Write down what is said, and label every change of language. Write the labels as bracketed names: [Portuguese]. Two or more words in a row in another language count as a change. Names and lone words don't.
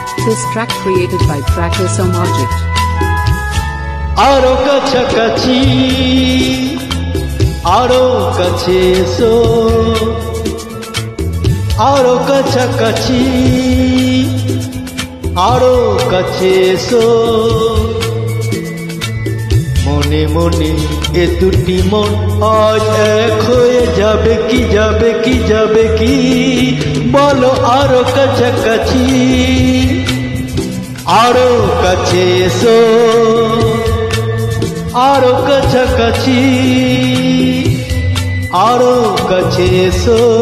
[English] This track created by Tracker Some Object. [Bangla] আরো কাছাকাছি, আরো কাছে এসো, আরো কাছাকাছি, আরো কাছে এসো. মনে মনে এ দুটি মন আজ এক হয়ে যাবে কি যাবে কি যাবে কি বলো আরো কাছাকাছি আরো কাছে এসো আরো কাছাকাছি আরো কাছে এসো